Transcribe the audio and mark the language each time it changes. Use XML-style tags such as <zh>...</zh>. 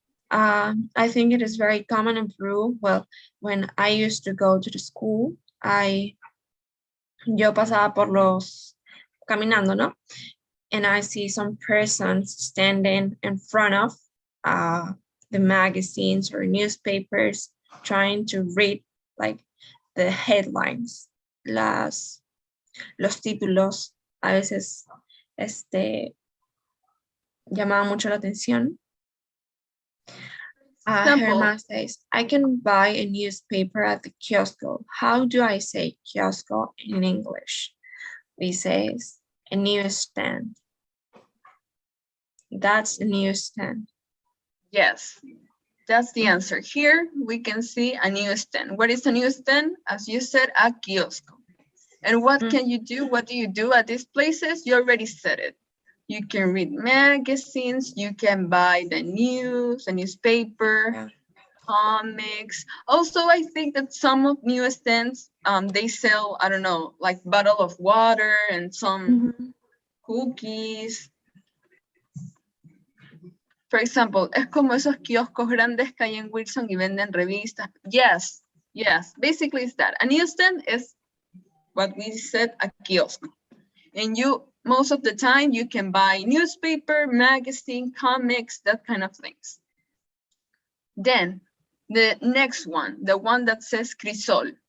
<en>I think it is very common in Peru. Well, when I used to go to the school,</en> <es>yo pasaba por caminando, ¿no?</es> <en>And I see some persons standing in front of the magazines or newspapers, trying to read like the headlines,</en> <es>los títulos. A veces llamaban mucho la atención.</es> <en>Herman says, I can buy a newspaper at the kiosco. How do I say kiosco in English? We say a newsstand. That's a newsstand. Yes, that's the answer. Here we can see a newsstand. What is a newsstand? As you said, a kiosco. And what can you do? What do you do at these places? You already said it. You can read magazines, you can buy the news, a newspaper, comics. Also, I think that some of newsstands, they sell, I don't know, like bottle of water and some cookies. For example,</en> <es>es como esos kioscos grandes que hay en Wilson y venden revistas.</es> <en>Yes, basically it's that. A newsstand is what we said, a kiosk. And most of the time, you can buy newspaper, magazine, comics, that kind of things. Then, the next one, the one that says crisol.</en>